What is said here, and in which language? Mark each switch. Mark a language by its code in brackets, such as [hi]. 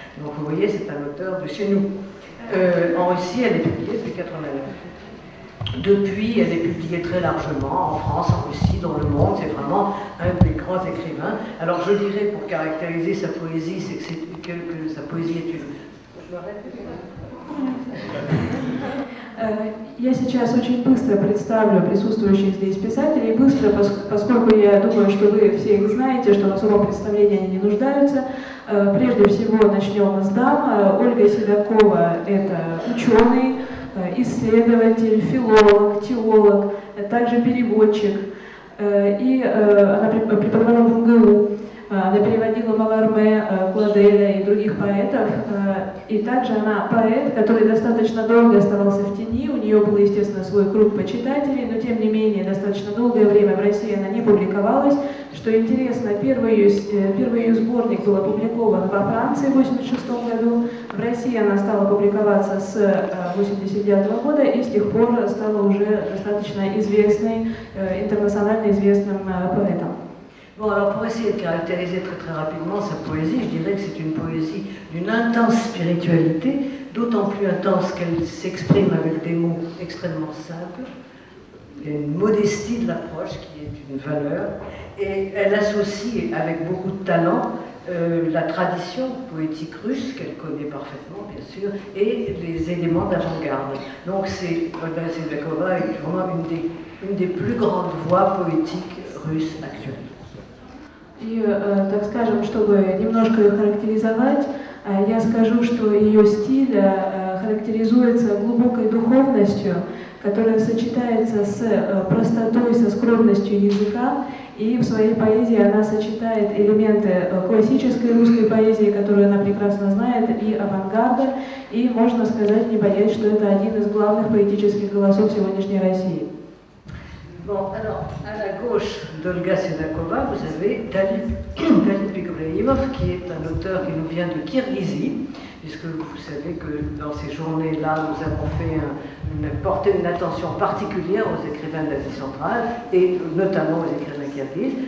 [fr] Donc vous voyez, c'est un auteur de chez nous. En Russie, elle est publiée depuis 89. Depuis, elle est publiée très largement en France, en Russie, dans le monde. C'est vraiment un des grands écrivains. Alors je dirais, pour caractériser sa poésie, c'est que sa poésie est une... Je m'arrête. [ru] Я сейчас очень быстро представлю присутствующих здесь писателей, быстро, поскольку я думаю, что вы все их знаете, что в особом представлении они не нуждаются. Прежде всего начнем с дам. Ольга Седакова – это ученый, исследователь, филолог, теолог, также переводчик. И она преподавала в МГУ. Она переводила Маларме, Кладеля и других поэтов. И также она поэт, который достаточно долго оставался в тени. У нее был, естественно, свой круг почитателей, но тем не менее достаточно долгое время в России она не публиковалась. Что интересно, первый ее сборник был опубликован во Франции в 1986 году. В России она стала публиковаться с 1989 года и с тех пор стала уже достаточно известной, интернационально известным поэтом. [fr] Bon, alors pour essayer de caractériser très rapidement sa poésie, je dirais que c'est une poésie d'une intense spiritualité, d'autant plus intense qu'elle s'exprime avec des mots extrêmement simples. Il y a une modestie de l'approche qui est une valeur, et elle associe avec beaucoup de talent la tradition poétique russe, qu'elle connaît parfaitement bien sûr, et les éléments d'avant-garde. Donc Olga Sedakova est vraiment une des plus grandes voix poétiques russes actuelles. [ru] И, так скажем, чтобы немножко ее характеризовать, я скажу, что ее стиль характеризуется глубокой духовностью, которая сочетается с простотой, со скромностью языка, и в своей поэзии она сочетает элементы классической русской поэзии, которую она прекрасно знает, и авангарда, и, можно сказать, не боясь, что это один из главных поэтических голосов сегодняшней России. [fr] Bon, alors, à la gauche d'Olga Sedakova, vous avez Talip Ibrahimov, qui est un auteur qui nous vient de Kirghizie, puisque vous savez que dans ces journées-là, nous avons porté une attention particulière aux écrivains d'Asie centrale, et notamment aux écrivains kirghizes.